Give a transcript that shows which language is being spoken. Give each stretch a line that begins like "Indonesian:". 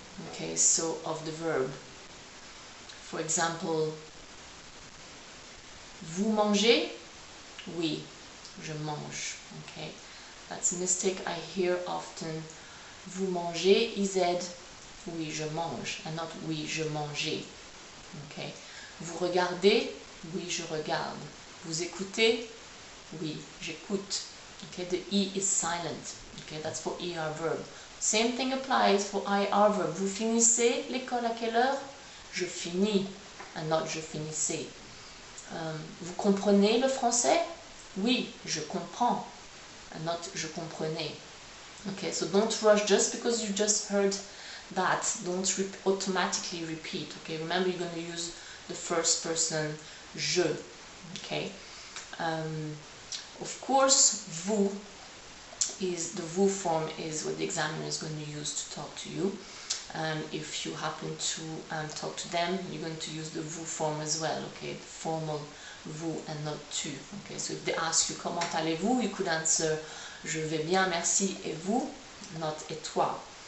English: Okay, so of the verb. For example,
French: vous mangez? Oui, je mange.
English: Okay, that's a mistake I hear often.
French: Vous mangez, IZ, oui, je mange,
English: and not
French: oui, je mangeais. Okay. Vous regardez, oui, je regarde. Vous écoutez, oui, j'écoute.
English: Okay, the E is silent. Okay, that's for ER verb. Same thing applies for IR verb.
French: Vous finissez l'école à quelle heure? Je finis,
English: and not
French: je finissais. Vous comprenez le français? Oui, je comprends,
English: and not
French: je comprenais.
English: Okay, so don't rush just because you just heard that. Don't automatically repeat. Okay, remember you're going to use the first person je. Okay, of course, vous is the vous form is what the examiner is going to use to talk to you. If you happen to talk to them, you're going to use the vous form as well. Okay, the formal vous and not tu. Okay, so if they ask you
French: comment allez-vous,
English: you could answer
French: je vais bien, merci, et vous,
English: not
French: et toi.